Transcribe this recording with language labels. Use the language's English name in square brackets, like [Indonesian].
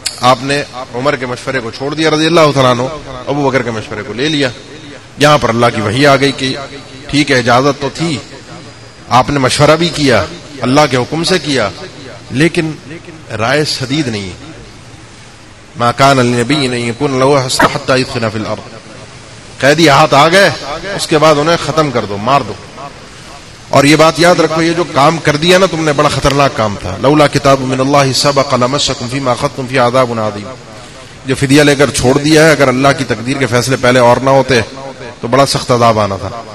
[Urdu] آپ نے عمر کے مشورے کو چھوڑ دیا رضی اللہ تعالیٰ عنہ، ابو بکر کے مشورے کو لے لیا. یہاں پر اللہ کی وحی آ گئی کہ ٹھیک ہے اجازت تو تھی، آپ نے مشورہ بھی کیا، اللہ کے حکم سے کیا، لیکن رائے سدید نہیں. [Arabic] ما کان للنبی ان یکون له اسرى حتى يثخن في الارض. [Urdu] قیدی ہاتھ آ گئے اس کے بعد انہیں ختم کر دو، مار دو. اور یہ بات یاد رکھو، یہ جو کام کر دیا نا تم نے بڑا خطرناک کام تھا. [Arabic] لولا کتاب من اللہ سبق لمسکم فیما اخذتم فی عذاب عظیم. [Urdu] جو فدیہ لے کر چھوڑ دیا ہے، اگر اللہ کی تقدیر کے فیصلے پہلے اور نہ ہوتے تو بڑا سخت عذاب آنا تھا.